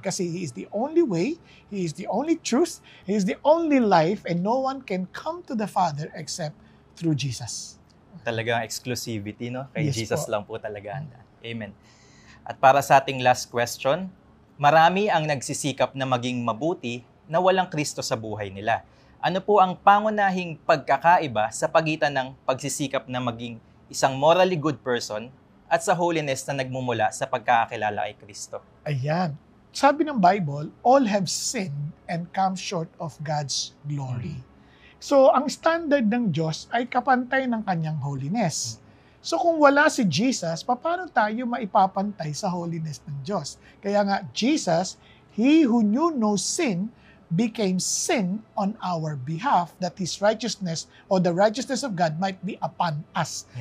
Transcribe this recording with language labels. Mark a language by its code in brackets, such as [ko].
[en] Kasi He is the only way, He is the only truth, He is the only life, and no one can come to the Father except through Jesus. [tl] Talagang exclusivity, no? Kay [en] Yes [tl] Jesus po. lang po talaga. Amen. At para sa ating last question, marami ang nagsisikap na maging mabuti na walang Kristo sa buhay nila. Ano po ang pangunahing pagkakaiba sa pagitan ng pagsisikap na maging isang [en] morally good person [tl] at sa holiness na nagmumula sa pagkakakilala kay Kristo? Ayan. [en] Sabi ng Bible, all have sinned and come short of God's glory. [tl] So, ang standard ng Diyos ay kapantay ng kanyang holiness. So, kung wala si Jesus, paano tayo maipapantay sa holiness ng Diyos? Kaya nga, [en] Jesus, He who knew no sin, became sin on our behalf, that His righteousness or the righteousness of God might be upon us.